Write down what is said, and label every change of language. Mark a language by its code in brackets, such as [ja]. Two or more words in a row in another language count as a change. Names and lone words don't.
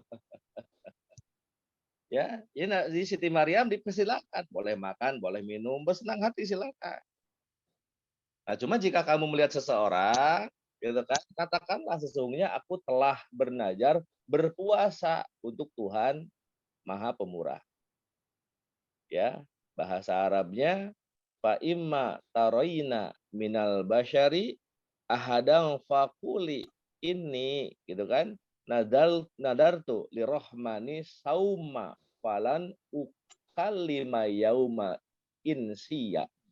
[id] Ya, di Siti Maryam dipersilakan, boleh makan, boleh minum, bersenang hati silakan. Nah, cuma jika kamu melihat seseorang, gitu kan, katakanlah sesungguhnya aku telah bernazar berpuasa untuk Tuhan Maha Pemurah. Ya, bahasa Arabnya [ar] فإما ترين من البشر أحدا فقولي إني, [id] gitu kan, [ar] نذرت للرحمن صوما فلن أكلم اليوم إنسيا.